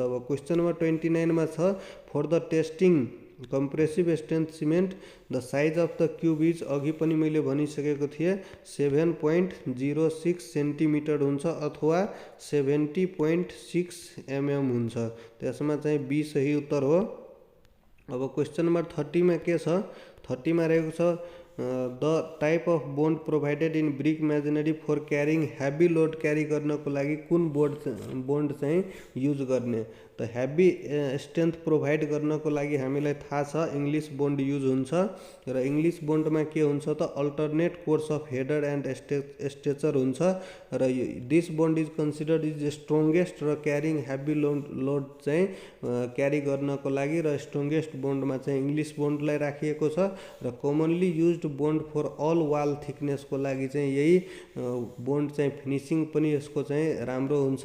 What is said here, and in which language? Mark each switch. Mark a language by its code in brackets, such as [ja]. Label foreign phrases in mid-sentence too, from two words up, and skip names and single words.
[ne] अब [en] question number [ne] 29 मा छ [en] for the testing compressive strength cement the size of the cube is, [ne] अघि पनि मैले भनिसकेको थिएँ 7.06 सेन्टिमिटर हुन्छ अथवा 70.6 mm हुन्छ। त्यसमा चाहिँ बी सही उत्तर हो। अब [en] question number [ne] 30 में के छ 30 में रहेको छ [en] the type of bond provided in brick masonry for carrying heavy load [ne] क्यारी गर्नको लागि कुन बोन्ड चाहिँ युज गर्ने। त [en] heavy strength [ne] प्रोभाइड गर्नको लागि हामीलाई थाहा छ [en] English bond [ne] युज हुन्छ र [en] English bondma [ne] के हुन्छ त [en] alternate course of header and stretcher [ne] हुन्छ र [en] this bond is considered is strongest [ne] र [en] carrying heavy load [ne] चाहिँ क्यारी गर्नको लागि र [en] strongest bondma [ne] चाहिँ [en] English bondlai [ne] राखिएको छ र [en] commonly used bond for all wall thicknessko [ne] लागि चाहिँ यही बोन्ड चाहिँ फिनिसिङ पनि यसको चाहिँ राम्रो हुन्छ।